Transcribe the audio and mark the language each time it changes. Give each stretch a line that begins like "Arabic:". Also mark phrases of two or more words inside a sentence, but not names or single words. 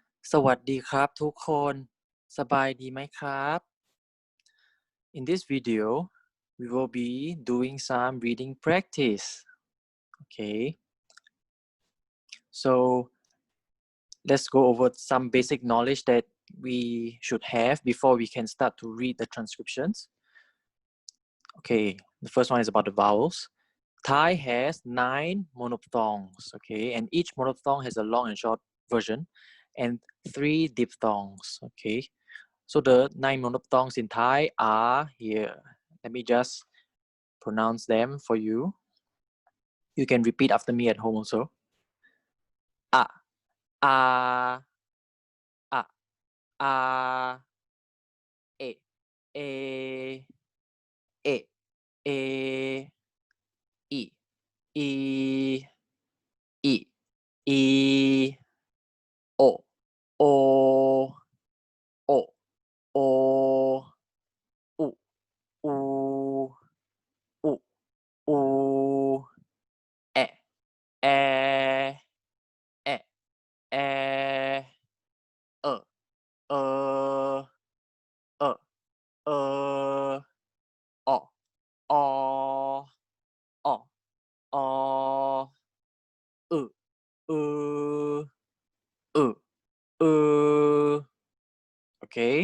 Thai: สวัสดีครับทุกคนสบายดีไหมครับ
English: In this video we will be doing some reading practice. Okay, so let's go over some basic knowledge that we should have before we can start to read the transcriptions. Okay, the first one is about the vowels. Thai has 9 monophthongs, okay, and each monophthong has a long and short version and 3 diphthongs, okay. So the 9 monophthongs in Thai are here. Let me just pronounce them for you. You can repeat after me at home also. A, A, A, A, E, E, E, E, I, I, I, I, O, O, O, O, U, U, U, U, E, E, E, E, uh, uh, uh, oh, oh, oh, oh, uh, uh, uh, okay.